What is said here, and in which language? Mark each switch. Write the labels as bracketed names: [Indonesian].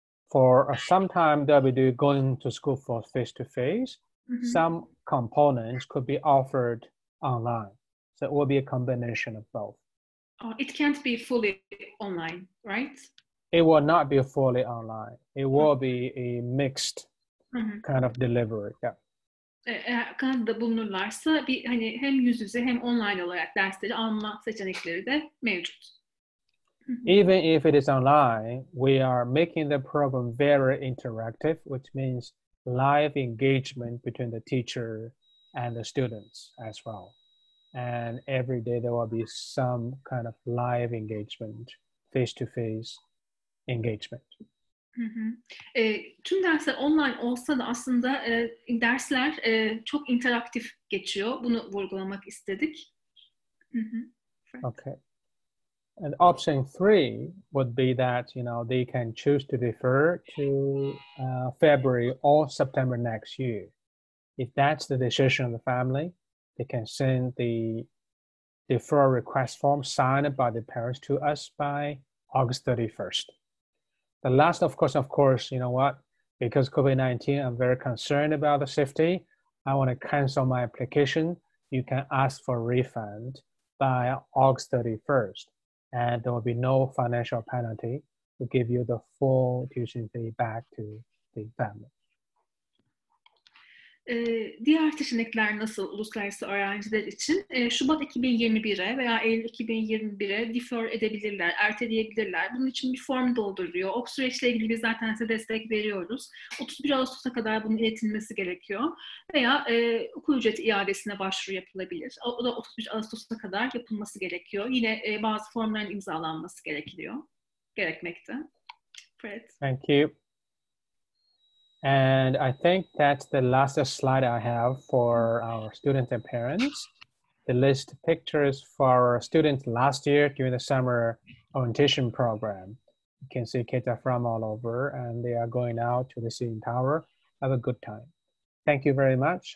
[English] For some time, they'll be going to school for face-to-face. Some components could be offered online. So it will be a combination of both. It can't be fully online, right? It will not be fully online. It will be a mixed kind of delivery. Yeah. [Turkish] Eğer Kanada'da bulunurlarsa hem yüz yüze hem online olarak dersleri alma seçenekleri de mevcut. [English] Even if it is online, we are making the program very interactive, which means live engagement between the teacher and the students as well. And every day there will be some kind of live engagement, face-to-face engagement. [Turkish] Tüm dersler online olsa da aslında dersler çok interaktif geçiyor. Bunu vurgulamak istedik. [English] Okay. And option 3 would be that, they can choose to defer to February or September next year. If that's the decision of the family, they can send the deferral request form signed by the parents to us by August 31st. The last, of course, you know what? Because COVID-19, I'm very concerned about the safety. I want to cancel my application. You can ask for a refund by August 31st. And there will be no financial penalty to give you the full tuition fee back to the family. [Turkish] Diğer seçenekler nasıl uluslararası öğrenciler için? Şubat 2021'e veya Eylül 2021'e defer edebilirler, erteleyebilirler. Bunun için bir form dolduruyor. O süreçle ilgili biz zaten size destek veriyoruz. 31 Ağustos'a kadar bunun iletilmesi gerekiyor. Veya okul ücreti iadesine başvuru yapılabilir. O da 31 Ağustos'a kadar yapılması gerekiyor. Yine bazı formların imzalanması gerekmekte. [English] Fred. Thank you. And I think that's the last slide I have for our students and parents. The list pictures for our students last year during the summer orientation program. You can see kids are from all over and they are going out to the CN Tower. Have a good time. Thank you very much.